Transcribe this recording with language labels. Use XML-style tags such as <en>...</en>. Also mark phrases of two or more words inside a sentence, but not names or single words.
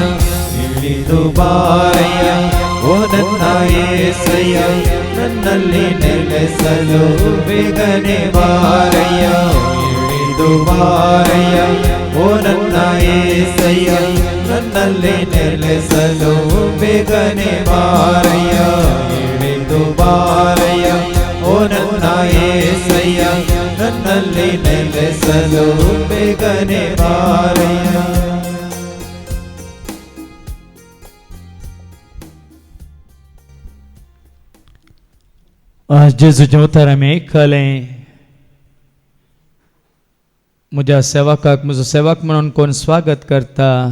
<kn>ಇಳಿದು ಬಾರಯ್ಯ ಓ ನನ್ನ ಏಸಯ್ಯ ನನ್ನಲ್ಲಿ ನೆಲೆಸಲು ಬೇಗನೆ ಬಾರಯ್ಯ ಇಳಿದು ಬಾರಯ್ಯ ಓ ನನ್ನ ಏಸಯ್ಯ ನನ್ನಲ್ಲಿ ನೆಲೆಸಲು ಬೇಗನೆ ಬಾರಯ್ಯ ಇಳಿದು ಬಾರಯ್ಯ ಓ ನನ್ನ ಏಸಯ್ಯ ನನ್ನಲ್ಲಿ ನೆಲೆಸಲು ಬೇಗನೆ ಬಾರಯ್ಯ.</kn> <kok>आज जेजूच्या उताराम आयकलें म्हज्या सेवकाक म्हजो सेवक म्हणून कोण स्वागत करता</kok>